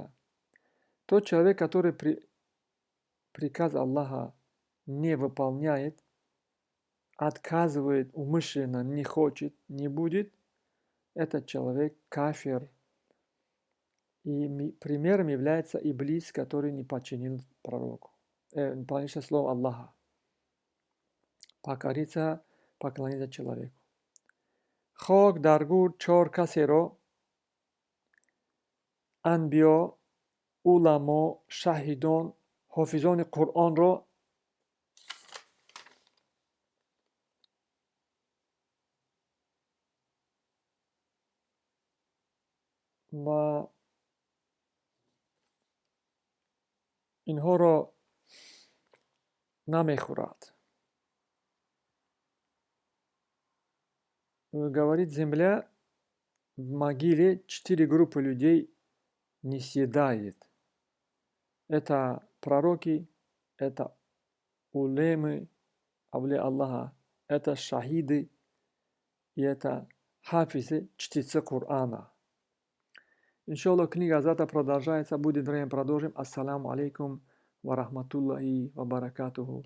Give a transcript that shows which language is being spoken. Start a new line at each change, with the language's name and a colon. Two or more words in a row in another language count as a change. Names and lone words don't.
Russian: Тот человек, который приказ Аллаха не выполняет, отказывает умышленно, не хочет, не будет, этот человек кафир. И примером является Иблис, который не подчинил пророку. Не подчинил слово Аллаха. Поклониться человеку.
Tajik: Хок дар гур чор касеро, анбиё, уламо, шаҳидон, ҳофизони Қуръонро ва инҳоро намехӯрад.
Russian: Говорит, земля в могиле 4 группы людей не съедает. Это пророки, это улемы, авлия Аллаха, это шахиды и это хафизы, чтецы Корана. Иншаллах, книга завтра продолжается. Будет время, продолжим.
Arabic: السلام عليكم ورحمة الله وبركاته.